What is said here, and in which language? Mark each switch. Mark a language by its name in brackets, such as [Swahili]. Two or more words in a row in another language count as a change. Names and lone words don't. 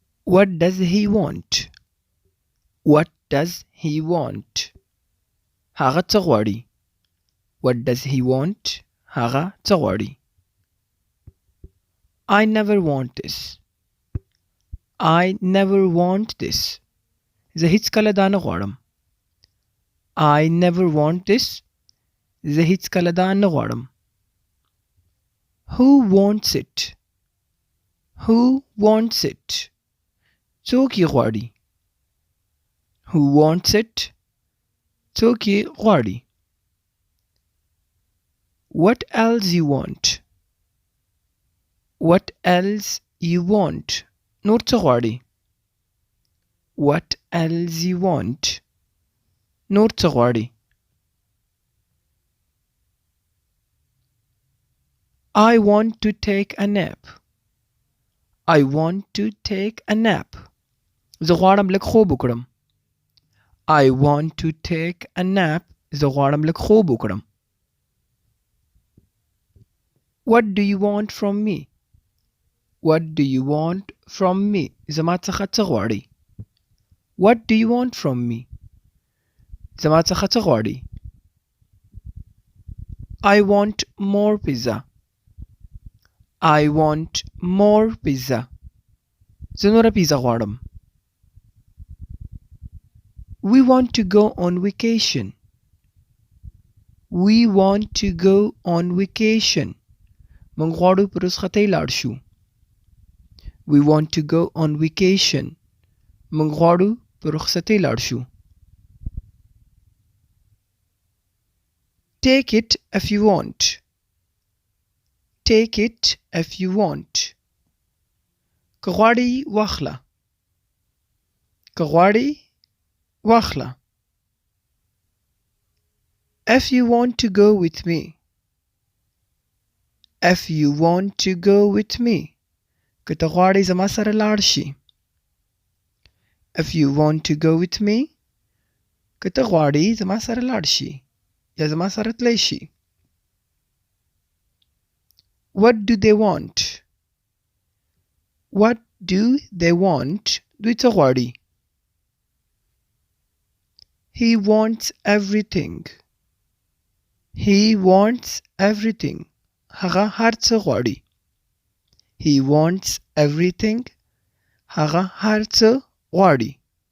[English] What does he want? What does he want? [Pashto] هغه څه غواړي. [English] What does he want? [Pashto] هغه څه غواړي. [English] I never want this. I never want this. [Pashto] زه هیڅ کله دا نه غواړم. [English] I never want this. [Pashto] زه هیڅ کله دا نه غواړم. [English] Who wants it? Who wants it? [Pashto] څوک یې غواړي. [English] Who wants it? [Pashto] څوک یې غواړي. [English] What else you want? What else you want? [Pashto] نور څه غواړي. [English] What else you want? [Pashto] نور څه غواړي. [English] I want to take a nap. I want to take a nap. [Pashto] زه غواړم لږ خوب وکړم. [English] I want to take a nap. [Pashto] زه غواړم لږ خوب وکړم. [English] What do you want from me? What do you want from me? [Pashto] زما څخه څه غواړي. [English] What do you want from me? [Pashto] زما څخه څه غواړي. [English] I want more pizza. I want more pizza. [Pashto] زه نوره پیزا غواړم. [English] We want to go on vacation. We want to go on vacation. [Pashto] موږ غواړو په رخصتۍ لاړ شو. [English] We want to go on vacation. [Pashto] موږ غواړو په رخصتۍ لاړ شو. [English] Take it if you want. Take it if you want. [Pashto] که غواړې واخله. که غواړې واخله. [English] If you want to go with me. If you want to go with me. [Pashto] که ته غواړې زما سره لاړ شي. [English] If you want to go with me. [Pashto] که ته غواړې زما سره لاړ شي یا زما سره تلی شي. [English] What do they want? What do they want? [Pashto] دوی څه غواړي. [English] He wants everything. He wants everything. [Pashto] هغه هر څه غواړي. [English] He wants everything. [Pashto] هغه هر څه غواړي.